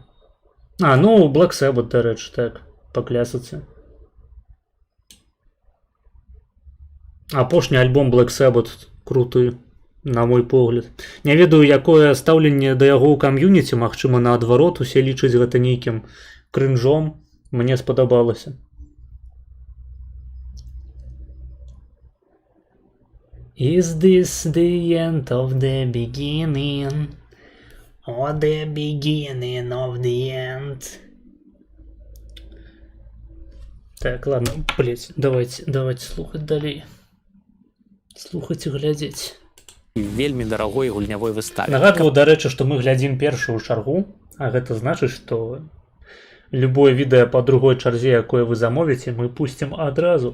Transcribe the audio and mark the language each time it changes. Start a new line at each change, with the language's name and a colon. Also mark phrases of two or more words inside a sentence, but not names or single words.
Belarusian: Ну, Black Sabbath, дарэчы, так, па клясіцы. Апошні альбом Black Sabbath круты, на мой погляд. Не ведаю, якое стаўленне да яго ў кам'юніці, магчыма, наадварот, усе лічаць гэта нейкім крынжом. Мне спадабалася.
English: Is this the end of the beginning? Or the beginning of the end?
Belarusian: Так, ладно, блять, давайте слухаць далей. Слухаць і глядзець. Вельмі дарагой гульнявой выставе. Нагадваю, дарэчы, што мы глядзім першую чаргу, а гэта значыць, што любое відэа па другой чарзе, якое вы замовіце, мы пусцім адразу.